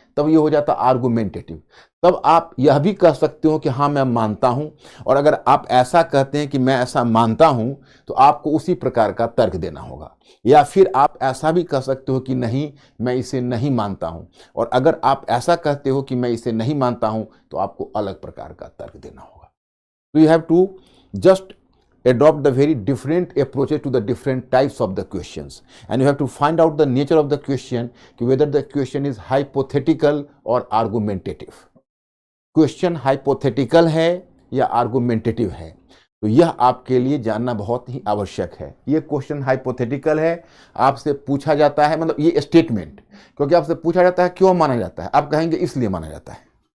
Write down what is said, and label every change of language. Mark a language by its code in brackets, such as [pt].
[hi] तब ये हो जाता आर्गुमेंटेटिव। तब आप यह भी कह सकते हो कि हाँ मैं मानता हूं, और अगर आप ऐसा कहते हैं कि मैं ऐसा मानता हूं तो आपको उसी प्रकार का तर्क देना होगा। या फिर आप ऐसा भी कह सकते हो कि नहीं मैं इसे नहीं मानता हूं, और अगर आप ऐसा कहते हो कि मैं इसे नहीं मानता हूं तो आपको अलग प्रकार का तर्क देना होगा। [en] तो you have to just adopt the very different approaches to the different types of the questions, and you have to find out the nature of the question, whether the question is hypothetical or argumentative। [hi] Question hypothetical है या argumentative है, तो यह आपके लिए जानना बहुत ही आवश्यक है। ये क्वेश्चन हाइपोथेटिकल है, आपसे पूछा जाता है, मतलब ये स्टेटमेंट क्योंकि आपसे पूछा जाता है क्यों माना जाता है, आप कहेंगे इसलिए माना जाता है।